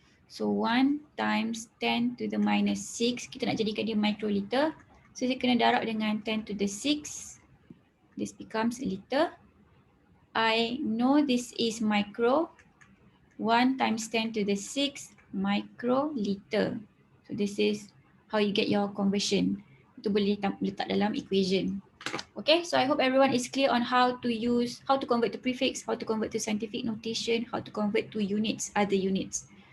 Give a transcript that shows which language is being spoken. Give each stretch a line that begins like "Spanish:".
English: So 1 times 10 to the minus 6.
Malay: Kita nak jadikan dia
English: microliter. So
Malay: saya kena darab dengan
English: 10 to the 6. This becomes a liter. I know this is micro. 1 times 10 to the 6 microliter. So this is how you get your conversion.
Malay: Itu boleh letak dalam equation.
English: Okay, so I hope everyone is clear on how to convert to prefix, how to convert to scientific notation, how to convert to units, other units.